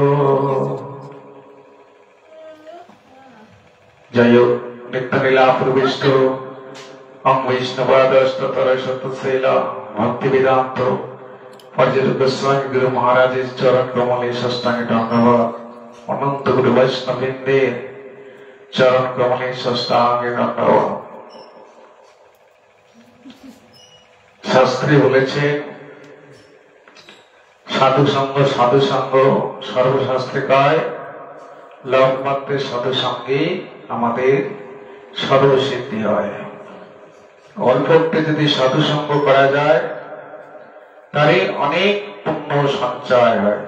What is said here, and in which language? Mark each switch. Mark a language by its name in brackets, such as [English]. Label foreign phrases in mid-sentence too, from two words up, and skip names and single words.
[Sanskrit] जय नित्यलीला प्रविष्ट ओम वैष्णवादस्तरशतशैल भक्ति वेदांत पर्यटक गोस्वामी गुरु महाराज चरण कमले षष्ठांग दंडवत अनंत गुरु वैष्णववृंदे चरण कमले षष्ठांग दंडवत। [Bangla] शास्त्रे বলেছে সাধু সঙ্গ সর্বশাস্ত্রে কয় লৌকমাত্রে সাধু সঙ্গে আমাদের সর্বসিদ্ধি হয়। অল্প একটু যদি সাধু সঙ্গ করা যায় তাহলে অনেক পুণ্য সঞ্চয় হয়।